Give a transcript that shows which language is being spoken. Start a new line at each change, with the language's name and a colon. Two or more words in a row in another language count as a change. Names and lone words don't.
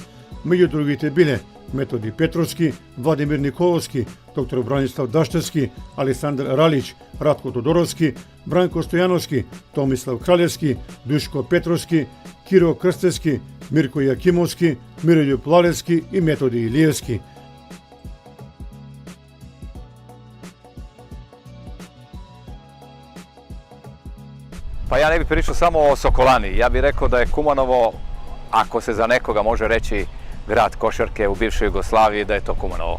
Macedonian: Меѓу другите биле Методи Петровски, Владимир Николовски, доктор Бранислав Даштевски, Александар Ралич, Радко Тодоровски, Бранко Стојановски, Томислав Кралевски, Душко Петровски, Киро Крстевски, Мирко Јакимовски, Мирољуб Лалевски и Методи Илиевски.
Serbian: Pa ja ne bih pričao samo o Sokolani, ja bih rekao da je Kumanovo, ako se za nekoga može reći grad košarke u bivšoj Jugoslaviji, da je to Kumanovo.